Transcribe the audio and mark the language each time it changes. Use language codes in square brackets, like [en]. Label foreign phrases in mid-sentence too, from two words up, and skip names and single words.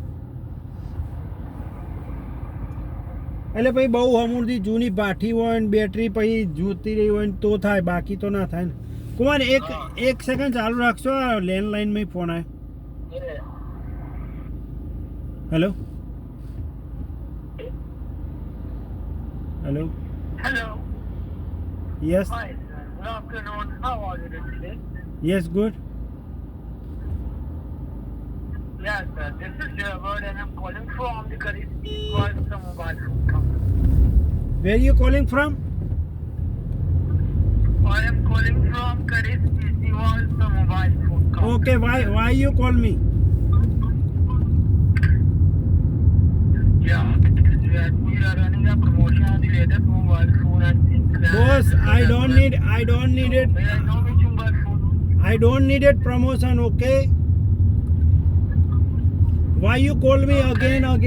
[gu] એટલે પછી બહુ અમૂળથી જૂની પાઠી હોય ને બેટરી પછી જોતી રહી હોય ને તો થાય બાકી તો ના થાય ને. કુમાર એક સેકન્ડ ચાલુ રાખશો. આ લેન્ડલાઇનમાં ફોન આવ્યો. [en] hello hello Hello. યસ Hi. Good afternoon. How are you doing today? yes good. Yes, sir. This is Sherwood and I'm calling from the Karis mobile phone company. where you calling from? I am calling from Karis mobile phone company. okay why you call me? Yeah, we are running a promotion on the latest mobile phone and things. બોસ I don't need it. May I know which mobile phone? I don't need it promotion, okay? Why you call me again?